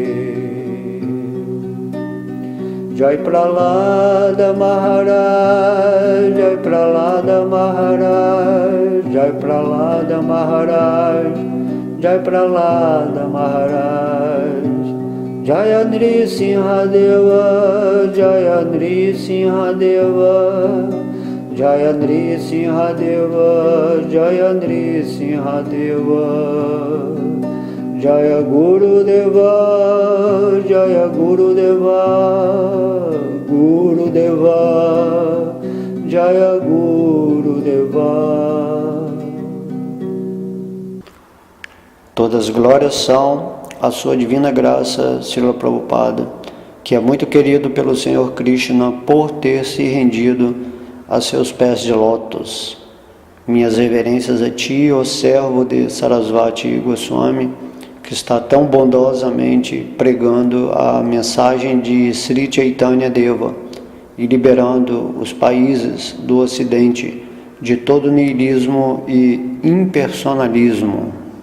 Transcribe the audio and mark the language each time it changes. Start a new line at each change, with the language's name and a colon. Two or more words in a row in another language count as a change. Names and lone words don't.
Sanskrit: जय प्रलाद महाराज जय प्रलाद महाराज जय प्रलाद महाराज जय प्रलाद महाराज जय नृसिंह देव जय नृसिंह देव जय नृसिंह देव जय नृसिंह देव जय गुरु देव जय गुरु देव गुरु देव जय गुरु देव.
Portuguese: Todas as glórias são a sua divina graça, Srila Prabhupada, que é muito querido pelo Senhor Krishna por ter se rendido a seus pés de lótus. Minhas reverências a ti, ó servo de Sarasvati Goswami, que está tão bondosamente pregando a mensagem de Sri Chaitanya Deva e liberando os países do Ocidente de todo niilismo e impersonalismo.